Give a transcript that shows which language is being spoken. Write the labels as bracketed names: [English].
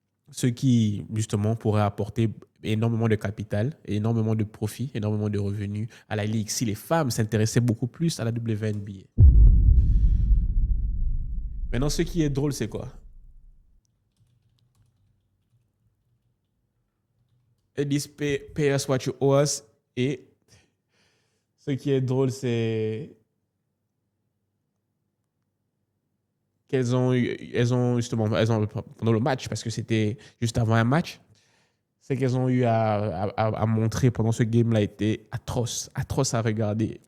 [French] Ce qui, justement, pourrait apporter énormément de capital, énormément de profit, énormément de revenus à la Ligue si les femmes s'intéressaient beaucoup plus à la WNBA. Maintenant, ce qui est drôle, c'est quoi? Elles disent [English] pay us what you owe us. [French] Et ce qui est drôle, c'est elles ont justement, pendant le match, parce que c'était juste avant un match, ce qu'elles ont eu à montrer pendant ce game-là était atroce, atroce à regarder.